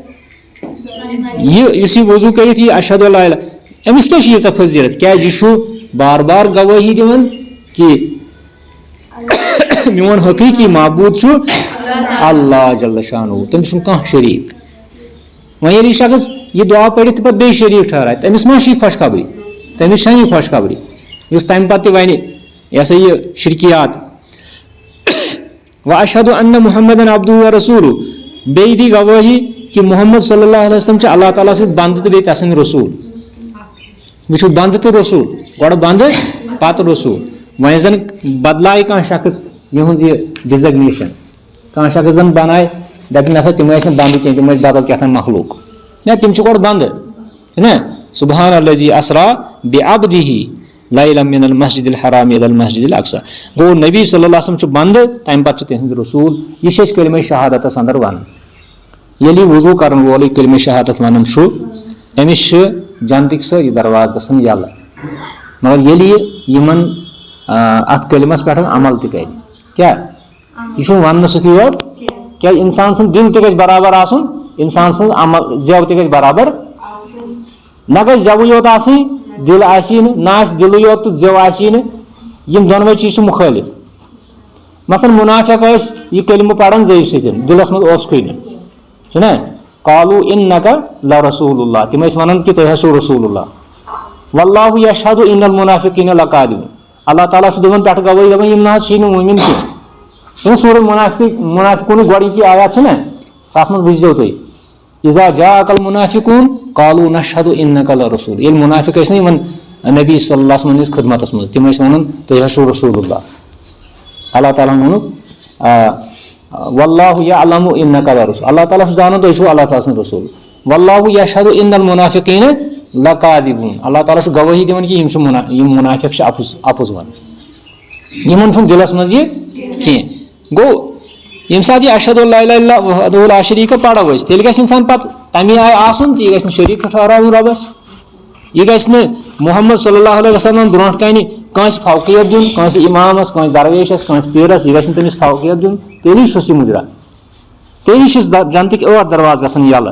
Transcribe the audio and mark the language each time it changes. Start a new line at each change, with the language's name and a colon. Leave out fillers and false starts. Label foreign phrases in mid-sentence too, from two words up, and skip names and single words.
Kashmiri: یُس یہِ وضو کٔرِتھ یہِ
Arabic: اشہدُ اللہ الہ
Kashmiri: أمِس کیٛاہ چھِ ییٖژاہ فضیٖلت کیٛازِ یہِ چھُ بار بار گوٲہی دِوان کہِ میون حقیٖقی معبوٗد چھُ اللہ جل شانہ تٔمِس چھُنہٕ کانٛہہ شریٖک. وۄنۍ ییٚلہِ یہِ شخص یہِ دعا پٔرِتھ تہٕ پتہٕ بیٚیہِ شریٖک ٹھہراے تٔمِس ما چھِ یہِ خۄشخبری تٔمِس چھنہٕ یہِ خۄشخبری یُس تمہِ پتہٕ تہِ ونہِ یہِ ہسا یہِ شرکیات
Arabic: واشہدُ ان محمدن عبدہ ورسولہ
Kashmiri: بیٚیہِ دی گوٲہی کہ محمد
Arabic: صلی اللہ علیہ وسلم
Kashmiri: چھِ اللہ تعالیٰ سٕنٛدۍ بنٛدٕ تہٕ بیٚیہِ تسٕنٛدۍ رسوٗل. وٕچھِو بنٛدٕ تہٕ رسوٗل گۄڈٕ بنٛدٕ پتہٕ رسوٗل. وۄنۍ زن بدلایہِ کانٛہہ شخص یِہٕنٛز یہِ ڈِزگنیشن کانٛہہ شخص زن بنایہِ دپہِ نسا تِم ٲسۍ نہٕ بنٛدٕ کینٛہہ تِم ٲسۍ بدل کیٛاہتام مخلوق نہ تِم چھِ گۄڈٕ بنٛدٕ نا
Arabic: سبحان الذی اسرا بعبدہ لیلا من المسجد الحرام الی المسجد الاقصی
Kashmiri: گوٚو نبی
Arabic: صلی اللہ علیہ وسلم
Kashmiri: چھُ بنٛدٕ تمہِ پتہٕ چھِ تِہنٛدۍ رسوٗل یہِ چھِ أسۍ کلمہ شہادتس انٛدر ونان. ییٚلہِ یہِ وضوٗ کرن وول یہِ کلمہ شہادت ونان چھُ أمِس چھِ جنتٕکۍ سٲری درواز گژھان یلہٕ مگر ییٚلہِ یہِ یِمن اتھ کلمس پٮ۪ٹھ عمل تہِ کرِ کیٛاہ یہِ چھُنہٕ وننہٕ سۭتی یوت کیٛازِ انسان سُنٛد دل تہِ گژھِ برابر آسُن انسان سٕنٛز عمل زٮ۪و تہِ گژھِ برابر نہ گژھِ زٮ۪وٕے یوت آسٕنۍ دل آسی نہٕ نہ آسہِ دلٕے یوت تہٕ زٮ۪و آسی نہٕ یِم دۄنوَے چیٖز چھِ مُخٲلِف. مثلاً مُنافِق ٲسۍ یہِ کلمہٕ پران زیٚوِ سۭتۍ دلس منٛز اوسکھٕے نہٕ چھُنہ
Arabic: قالو انکا لرسول اللہ
Kashmiri: تِم ٲسۍ ونان کہِ تُہۍ حظ چھِو
Arabic: رسول اللہ واللہ یشہدُ ان المنافقین لکاذبون
Kashmiri: اللہ تعالیٰ چھُ دِوان پٮ۪ٹھٕ گوٲہی دپان یِم نہ حظ چھِی نہٕ موٗمِن کینٛہہ یِم سورہ منافقوٗنُک گۄڈٕنِچی آیات چھِ نہ تتھ منٛز وٕچھزیو تُہۍ
Arabic: اذا جاءک المنافقون قالوا نشہدُ انک لرسول
Kashmiri: ییٚلہِ منافق ٲسۍ نہ یِمن نبی
Arabic: صلی اللہ علیہ وسلم
Kashmiri: ہٕنٛدِس خدمتس منٛز تِم ٲسۍ ونان تُہۍ حظ چھِو
Arabic: رسول اللہ
Kashmiri: اللہ تعالیٰ ہن ووٚنُکھ
Arabic: واللہ یعلم انک لرسول
Kashmiri: اللہ تعالیٰ چھُ زانان تُہۍ چھِو اللہ تعالیٰ سٕنٛدۍ رسول
Arabic: واللہ یشہدُ ان المنافقین لکاذبون
Kashmiri: اللہ تعالیٰ چھُ گوٲہی دِوان کہِ یِم منافق چھِ اپُز ونان یِمن چھُنہٕ دلس منٛز یہِ کینٛہہ. گوٚو ییٚمہِ ساتہٕ یہِ
Arabic: اشہدُ اللہ الہ الا اللہ وحدہ لا شریٖک
Kashmiri: پرو أسۍ تیٚلہِ گژھِ انسان پتہٕ تمے آیہِ آسُن تہٕ یہِ گژھِ نہٕ شریٖک ٹھہراوُن رۄبس یہِ گژھِ نہٕ محمد
Arabic: صلی اللہ علیہ وسلم
Kashmiri: برونٛٹھ کَنہِ کٲنٛسہِ فوقیت دیُن کٲنٛسہِ اِمامس کٲنٛسہِ درویشس کٲنٛسہِ پیٖرس یہِ گژھِ نہٕ تٔمِس فوقیت دیُن تیٚلی چھُس یہِ مُجرا تیٚلی چھِس جنتٕکۍ 8 درواز گژھان یلہٕ.